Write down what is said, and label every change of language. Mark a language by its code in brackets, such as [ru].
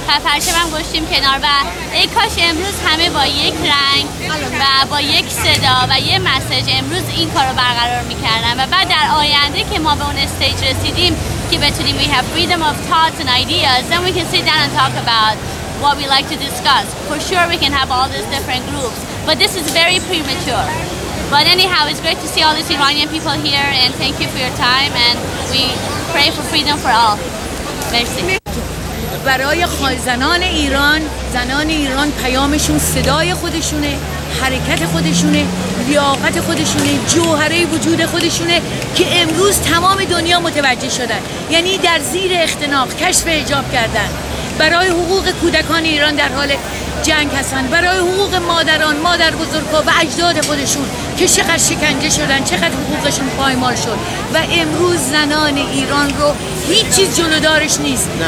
[fa] پرچمم گذاشتیم کنار و ای کاش امروز همه با یک رنگ و با یک صدا و یه مسیج امروز این کار رو برقرار میکردن و بعد در آینده که ما به اون استیج رسیدیم که بتونیم [en] we have freedom of thoughts and ideas, then we can sit down and talk about what we like to discuss. For sure we can have all these different groups, but this is very premature. But anyhow, it's great to see all these Iranian people here and thank you for your time and we pray for freedom for all. [fr] Merci. [fa] برای زنان ایران پیامشون صدای خودشونه، حرکت خودشونه، لیاقت خودشونه، جوهره وجود خودشونه که امروز تمام دنیا متوجه شدن. یعنی در زیر اختناق کشف حجاب کردن، برای حقوق کودکان ایران در حال جنگ هستن، برای حقوق مادران، مادر بزرگا و اجداد خودشون که چقدر شکنجه شدن، چقدر حقوقشون پایمال شد و امروز زنان ایران رو هیچ چیز جلودارش نیست.